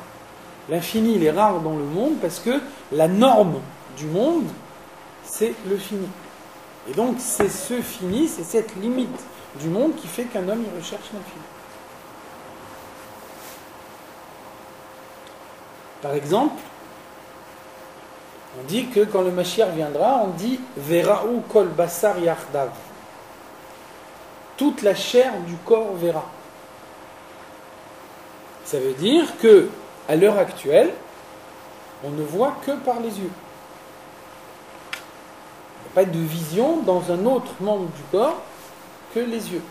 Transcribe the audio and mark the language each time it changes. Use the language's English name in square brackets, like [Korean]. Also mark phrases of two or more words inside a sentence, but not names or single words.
[French] L'infini, il est rare dans le monde parce que la norme du monde, c'est le fini. Et donc, c'est ce fini, c'est cette limite du monde qui fait qu'un homme, il recherche l'infini. Par exemple, on dit que quand le Mashiach viendra, on dit « [Hebrew] וראו כל בשר יחדיו ». [French] Toute la chair du corps verra. Ça veut dire que, à l'heure actuelle, on ne voit que par les yeux. Il n'y a pas de vision dans un autre membre du corps que les yeux.